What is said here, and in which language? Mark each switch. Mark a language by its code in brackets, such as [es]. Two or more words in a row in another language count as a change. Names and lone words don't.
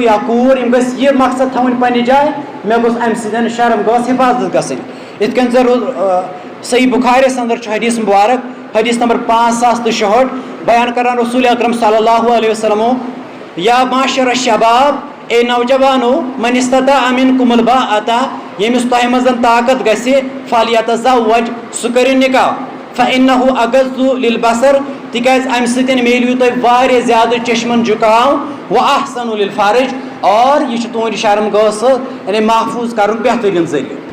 [ks] یا کوٗر یِم گٔژھۍ یہِ مقصد تھاوٕنۍ پننہِ جایہِ مےٚ گوٚژھ امہِ سۭتۍ شرمگاہس حفاظت گژھٕنۍ یِتھ کٔنۍ زن صحیح بُخارِیس انٛدر چھُ حدیث مُبارک حدیث نمبر 5066 بیان کران رسول اکرم [ar] صلی اللہ علیہ وسلمو یا معاشر الشباب [ur] اے نوجوانو [ar] من استطاع منکم الباءة [ks] ییٚمِس تۄہہِ منٛز طاقت گژھِ فلیتزوج سُہ کٔرِو نکاح [ar] فإنه اغض للبصر [ks] تِکیازِ امہِ سۭتۍ میلیو تۄہہِ واریاہ زیادٕ چشمن جُکاو [ar] واحسن للفرج [ks] اور یہِ چھُ تُہنٛدِ شرمگاہس یعنی محفوٗظ کرُن بہتریٖن ذٔریعہٕ